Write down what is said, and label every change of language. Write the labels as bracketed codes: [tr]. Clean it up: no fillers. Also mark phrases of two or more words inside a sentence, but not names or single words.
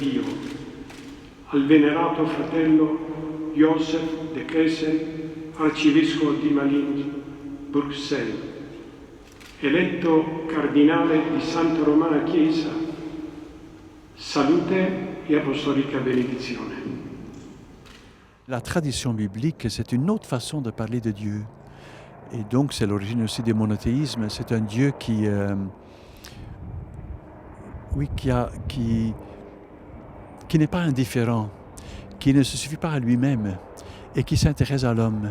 [it] Dio, al venerato fratello Joseph de Kessel, arcivescovo di Malines, Bruxelles, eletto cardinale di Santa Romana Chiesa, salute e apostolica benedizione. [fr] La tradition biblique, c'est une autre façon de parler de Dieu. Et donc, c'est l'origine aussi du monothéisme. C'est un Dieu qui n'est pas indifférent, qui ne se suffit pas à lui-même et qui s'intéresse à l'homme.